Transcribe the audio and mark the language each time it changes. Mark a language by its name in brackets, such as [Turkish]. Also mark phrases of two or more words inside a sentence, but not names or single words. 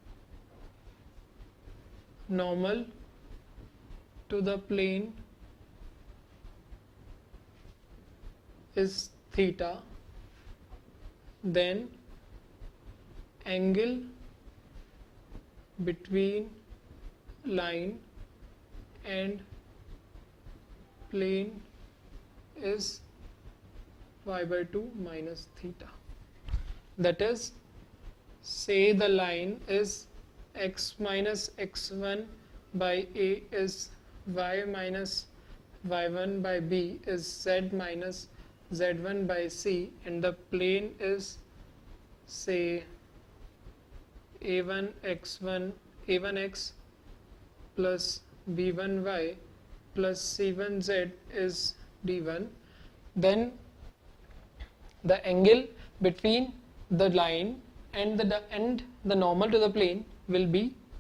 [English] normal to the plane is theta, then angle between line and plane is y by 2 minus theta. That is, say the line is x minus x1 by a is y minus y1 by b is z minus z1 by c, and the plane is, say, a1x plus b1y plus c1z is d1, then the angle between the line and the normal to the plane will be